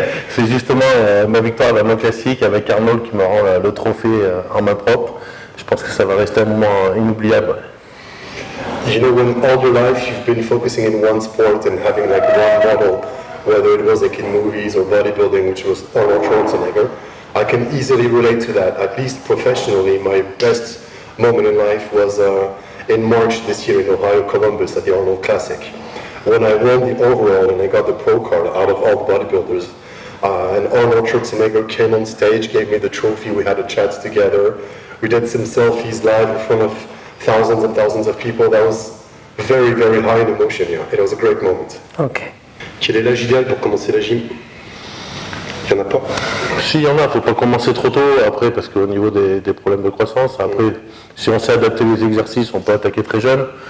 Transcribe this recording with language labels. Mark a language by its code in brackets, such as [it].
[fr] C'est justement ma victoire à la main classique avec Arnold qui me rend le trophée en main propre. Je pense que ça va rester un moment inoubliable. [en] You know, when all your life you've been focusing in one sport and having like one model, whether it was like in movies or bodybuilding, which was Arnold Schwarzenegger, I can easily relate to that. At least professionally, my best moment in life was in March this year in Ohio, Columbus at the Arnold Classic. When I won the overall and I got the pro card out of all the bodybuilders, and Arnold Schwarzenegger came on stage, gave me the trophy, we had a chat together, we did some selfies live in front of thousands and thousands of people. That was very, very high in emotion, yeah. It was a great moment. Okay. [fr] Quel est l'âge idéal pour commencer la gym? Il n'y en a pas. Si, il y en a, il ne faut pas commencer trop tôt après, parce qu'au niveau des problèmes de croissance, après, si on sait adapter les exercices, on peut attaquer très jeune.